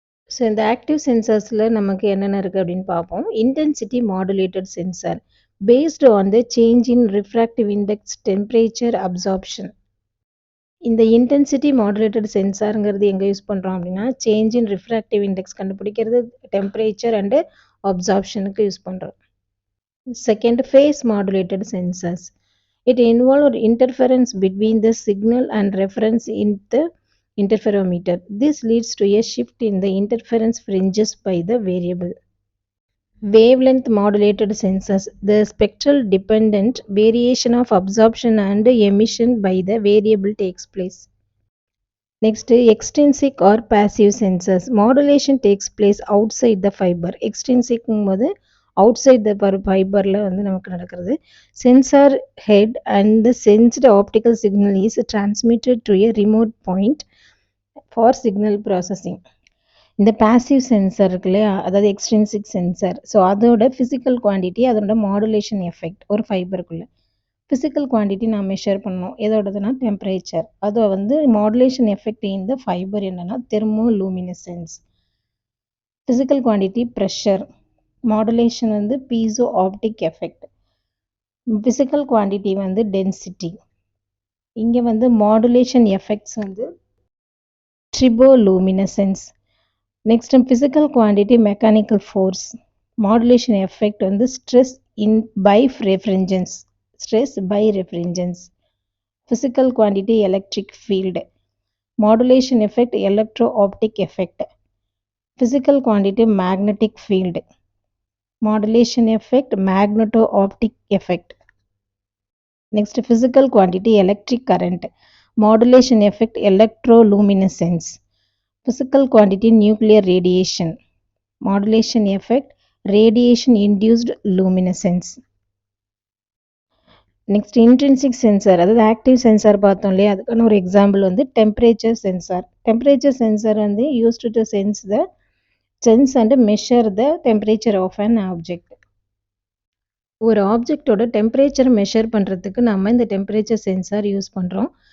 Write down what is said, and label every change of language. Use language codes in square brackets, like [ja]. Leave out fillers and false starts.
[ta] So இந்த active சென்சார்ஸில் நமக்கு என்னென்ன இருக்குது அப்படின்னு பார்ப்போம். [en] Intensity modulated sensor based on the change in refractive index temperature absorption. [ta] இந்த இன்டென்சிட்டி மாடுலேட்டட் சென்சாருங்கிறது எங்கே யூஸ் பண்ணுறோம் அப்படின்னா சேஞ்ச் இன் ரிஃப்ராக்டிவ் இண்டெக்ஸ் கண்டுபிடிக்கிறது, டெம்பரேச்சர் அண்டு அப்சார்ப்ஷனுக்கு யூஸ் பண்ணுறோம். [en] Second, phase modulated sensors. It involves interference between the signal and reference in the interferometer. This leads to a shift in the interference fringes by the variable. Wavelength modulated sensors. The spectral dependent variation of absorption and emission by the variable takes place. Next, extrinsic or passive sensors. Modulation takes place outside the fiber. [ta] Extrinsic போது [en] outside the fiberல [ta] வந்து நமக்கு நடக்கிறது. [en] Sensor head and the sensed optical signal is transmitted to a remote point for signal processing. [ta] இந்த passive sensor இருக்கு இல்லையா, அதாவது extrinsic sensor. So அதோட physical quantity, அதோட modulation effect ஒரு ஃபைபருக்குள்ள ஃபிசிக்கல் குவான்டிட்டி நான் மெஷர் பண்ணணும். எதோடதுன்னா டெம்பரேச்சர். அதை வந்து [en] modulation effect in the fibre [ta] என்னன்னா தெர்மோலூமினசென்ஸ். Physical quantity pressure. மாடுலேஷன் வந்து piezo optic effect. Physical quantity வந்து டென்சிட்டி. இங்கே வந்து மாடுலேஷன் எஃபெக்ட்ஸ் வந்து ட்ரிபோலூமினசென்ஸ். Next physical quantity mechanical force. Modulation effect வந்து stress in by ரெஃப்ரிஜரன்ஸ். [en] Stress by refrigerants. Physical quantity electric field. Modulation effect electro-optic effect. Physical quantity magnetic field. Modulation effect magneto-optic effect. Next, physical quantity electric current. Modulation effect electroluminescence. Physical quantity nuclear radiation. Modulation effect radiation induced luminescence. [ta] Next intrinsic sensor, அதாவது active sensor பார்த்தோம் இல்லையா, அதுக்கான ஒரு example வந்து temperature sensor. [en] Temperature sensor வந்து used to sense and measure the temperature of an object. [ta] ஒரு ஆப்ஜெக்டோட temperature measure பண்ணுறதுக்கு நம்ம இந்த டெம்பரேச்சர் சென்சார் யூஸ் பண்ணுறோம்.